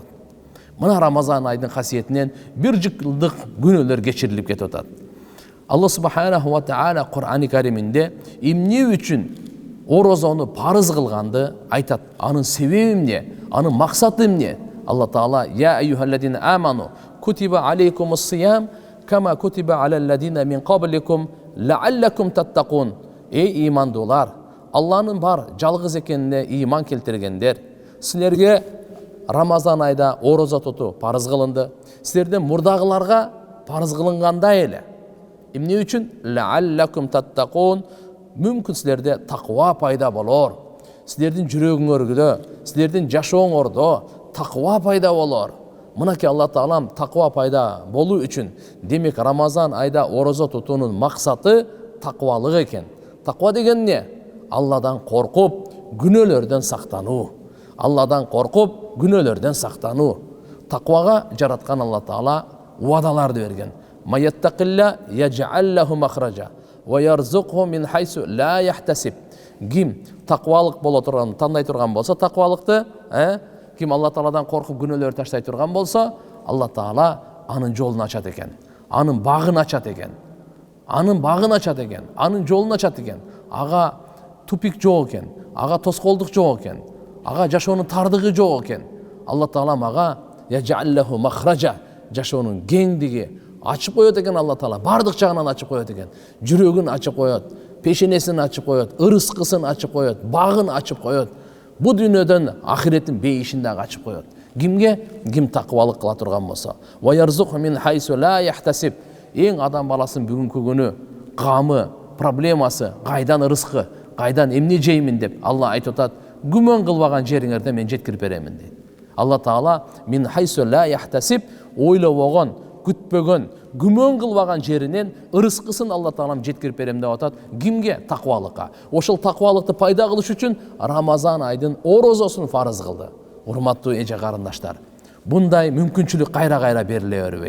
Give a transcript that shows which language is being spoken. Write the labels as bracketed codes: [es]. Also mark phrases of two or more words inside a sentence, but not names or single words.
[ky] Мына Рамазан айдын касиетинен бир жылдык күнөөлөр кечирилип кетип атат. Алла [ar] سبحانه وتعالى [ky] Кур'ани Кариминде эмне үчүн орозону парыз кылганды айтат. Анын себеби эмне? Анын максаты эмне? [ar] Алла Таала يا أيها الذين آمنوا كتب عليكم الصيام كما كتب على الذين من قبلكم لعلكم تتقون. [ky] Эй имандуулар, Алланын бар жалгыз экенине иман келтиргендер, силерге Рамазан айда орозо тутуу парыз кылынды. Силерден мурдагыларга парыз кылынгандай эле. Эмне үчүн? [ar] لعلكم تتقون. [ky] Мүмкүн силерде таква пайда болор. Силердин жүрөгүңөрдө, силердин жашооңордо таква пайда болор. Мынакей Алла Таалам таква пайда болуу үчүн, демек Рамазан айда орозо тутуунун максаты таквалык экен. Таква деген не? Алладан коркуп, күнөөлөрдөн сактануу. Алладан коркуп, күнөөлөрдөн сактануу. Таквага жараткан Алла Таала уадаларды берген. [ar] ومن يتق الله يجعل له مخرجا ويرزقه من حيث لا يحتسب. [ky] Ким таквалык боло турган, тандай турган болсо таквалыкты, ким Алла Тааладан коркуп күнөөлөрдү таштай турган болсо, Алла Таала анын жолун ачат экен. Анын багын ачат экен. Анын багын ачат экен. Анын жолун ачат экен. Ага тупик жок экен. Ага тоскоолдук жок экен. Ага жашоонун тардыгы жок экен. Алла Таала ага [ar] يجعل له مخرجا, [ky] жашоонун кеңдиги ачып коет экен. Алла Таала бардык жагынан ачып коет экен. Жүрөгүн ачып коет, пешенесин ачып коет, ырыскысын ачып коет, багын ачып коет. Бу дүйнөдөн ахиреттин бейишин дагы ачып коет. Кимге? Ким таквалык кыла турган болсо. [ar] ويرزقه من حيث لا يحتسب. [ky] Эң адам баласынын бүгүнкү күнү камы, проблемасы, кайдан ырыскы, кайдан эмне жеймин деп Алла айтып атат. Күмөн кылбаган жериңерде мен жеткирип беремин дейт. [ar] Алла Таала من حيث لا يحتسب, [ky] ойлобогон, күтпөгөн, күмөн кылбаган жеринен ырыскысын Алла Таалам жеткирип берем деп атат. Кимге? Таквалыкка. Ошол таквалыкты пайда кылыш үчүн Рамазан айдын орозосун фарыз кылды. Урматтуу эже карындаштар, мындай мүмкүнчүлүк кайра-кайра бериле бербейт.